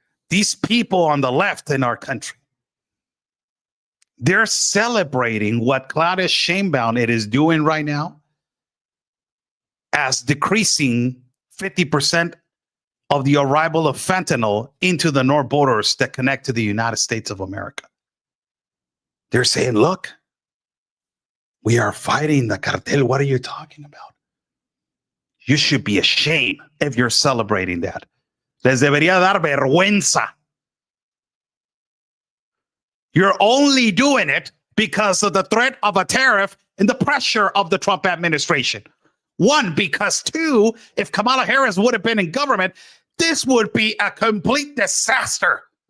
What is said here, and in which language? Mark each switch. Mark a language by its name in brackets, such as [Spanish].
[English] These people on the left in our country, they're celebrating what Claudia Sheinbaum it is doing right now as decreasing 50% of the arrival of fentanyl into the north borders that connect to the United States of America. They're saying, look, we are fighting the cartel. What are you talking about? You should be ashamed if you're celebrating that. [Spanish] Les debería dar vergüenza. [English] You're only doing it because of the threat of a tariff and the pressure of the Trump administration. One, because two, if Kamala Harris would have been in government, this would be a complete disaster.